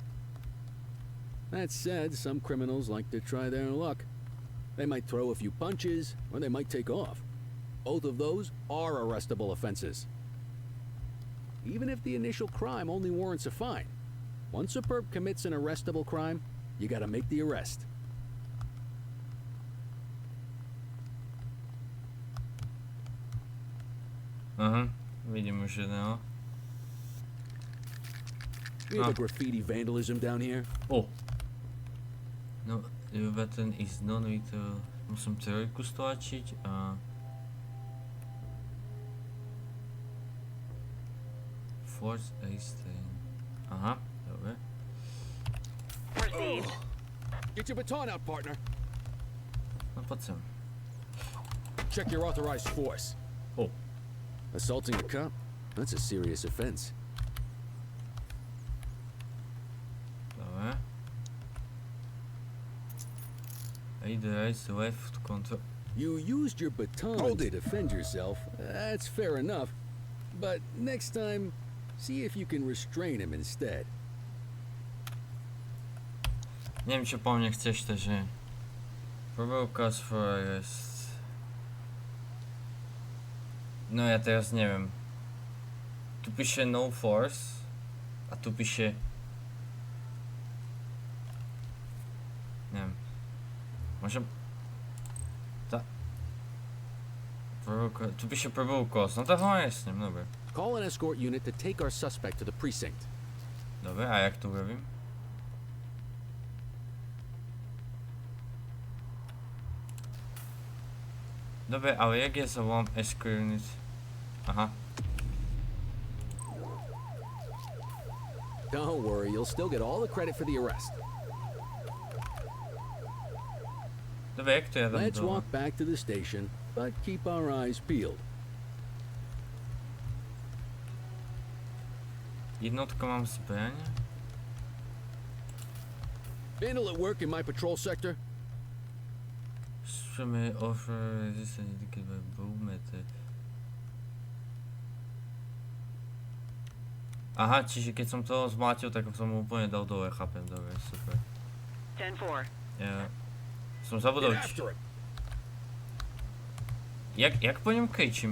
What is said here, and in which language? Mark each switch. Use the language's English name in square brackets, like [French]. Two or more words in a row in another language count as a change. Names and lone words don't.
[English] That said, some criminals like to try their luck. They might throw a few punches, or they might take off. Both of those are arrestable offenses. Even if the initial crime only warrants a fine, once a perp commits an arrestable crime, You gotta make the arrest. [Slovak] Aha, vidím už jedného. [English] We have a graffiti vandalism down here. O! No, the button is non-vital. [Slovak] Musím trojku stlačiť a... [English] Force A stain. [Slovak] Aha, dobre. [English] Proceed. Get your baton out, partner. [Slovak] No poď sem. [English] Check your authorized force. O! Assaulting a cop? That's a serious offense. [Slovak] Dobre. [English] Either right, left, control. You used your baton to defend yourself. That's fair enough. But next time, see if you can restrain him instead. [Slovak] Neviem, čo po mne chceš, takže... [English] Provoke cause for arrest. [Slovak] No ja teraz neviem. Tu píše [English] no force. [Slovak] A tu píše... Neviem. Môžem... Tu píše [English] provoke cause. [Slovak] No to ho jasne, dobre. [English] Call an escort unit to take our suspect to the precinct. [Slovak] Dobre, a jak to urobím? Dobre, ale jak ja zavolám [English] escort unit? [Slovak] Aha. [English] Don't worry, you'll still get all the credit for the arrest. [Slovak] Dobre, jak to ja dám [English] Let's [Slovak] dole? [English] walk back to the station, but keep our eyes peeled. [Slovak] Jednotka mám zbraň? [English] Vandal at work in my patrol sector? May offer resistance indicated by bow method. [Slovak] Aha, čiže keď som toho zmátil, tak som mu úplne dal dole, chápem, dobre, super. [English] 10-4. [Slovak] Ja som zabudol, jak po ňom kričím?